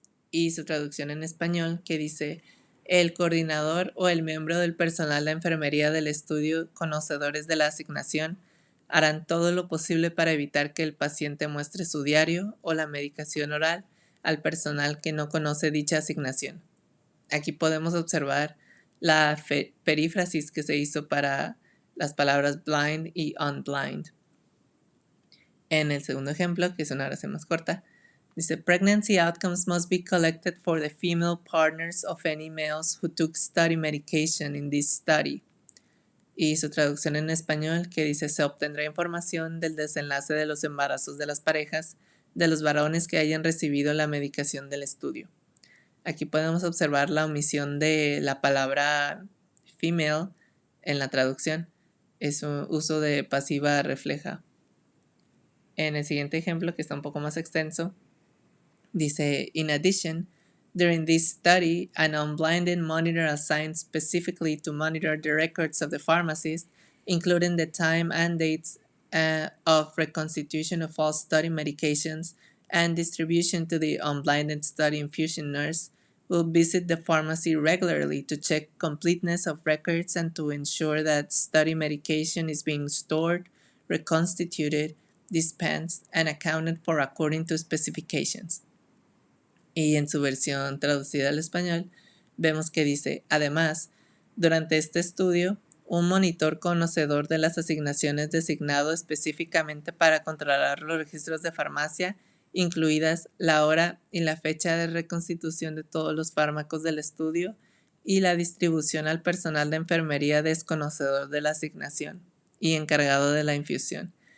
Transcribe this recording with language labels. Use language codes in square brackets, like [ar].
[es] Y su traducción en español que dice: el coordinador o el miembro del personal de enfermería del estudio, conocedores de la asignación, harán todo lo posible para evitar que el paciente muestre su diario o la medicación oral al personal que no conoce dicha asignación. Aquí podemos observar la perífrasis que se hizo para las palabras blind y unblind. En el segundo ejemplo, que es una oración más corta, [en] Dice, pregnancy outcomes must be collected for the female partners of any males who took study medication in this study. [es] Y su traducción en español que dice, se obtendrá información del desenlace de los embarazos de las parejas de los varones que hayan recibido la medicación del estudio. Aquí podemos observar la omisión de la palabra female en la traducción. Es un uso de pasiva refleja. En el siguiente ejemplo, que está un poco más extenso, dice, in [en] addition, during this study, an unblinded monitor assigned specifically to monitor the records of the pharmacist, including the time and dates of reconstitution of all study medications and distribution to the unblinded study infusion nurse, will visit the pharmacy regularly to check completeness of records and to ensure that study medication is being stored, reconstituted, dispensed, and accounted for according to specifications. [es] Y en su versión traducida al español, vemos que dice, además, durante este estudio, un monitor conocedor de las asignaciones designado específicamente para controlar los registros de farmacia, incluidas la hora y la fecha de reconstitución de todos los fármacos del estudio y la distribución al personal de enfermería desconocedor de la asignación y encargado de la infusión.